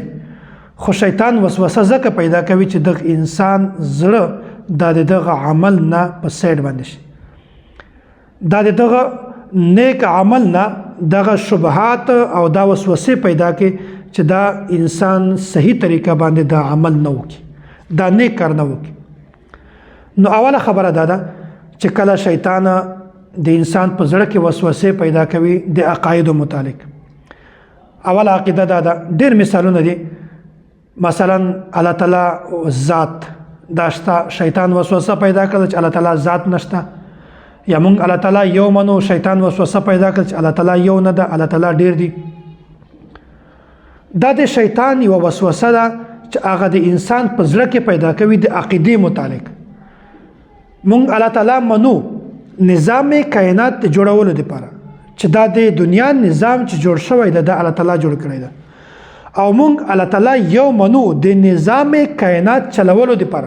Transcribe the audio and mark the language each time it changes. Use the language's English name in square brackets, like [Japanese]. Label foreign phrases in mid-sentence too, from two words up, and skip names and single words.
[Pashto] خو شیطان وسوسه ځکه پیدا کوي چې د انسان زړه دا دغه عمل نه په سیډ باندې شي، دا دغه نیک عمل نه دغه شبهات او دا وسوسه پیدا کوي چې دا انسان صحیح طریقه باندې دا عمل نه وکړي، دا نیک کار نه وکړي. نو اوله خبره دا ده چې کله شیطان د انسان په زړه کې وسوسه پیدا کوي د عقاید متعلق. اول عقیده دا ده، ډېر مثالونه دي. مثلا الله تعالی ذات داشته، شیطان وسوسه پیدا کړ چې الله تعالی ذات نشته. یا مونږ الله تعالی یو منو، شیطان وسوسه پیدا کړ چې الله تعالی یو نه ده، الله تعالی ډېر دي. دا د شیطان یو وسوسه ده چې هغه د انسان په زړه کې پیدا کوي د عقیدې متعلق. مونږ الله تعالی منو نظام کائنات جوړولو لپاره چې دا د دنیا نظام چې جوړ شوی ده د الله تعالی جوړ کړی ده، او مونږ الله تعالی یو منو د نظام کائنات چلولو لپاره.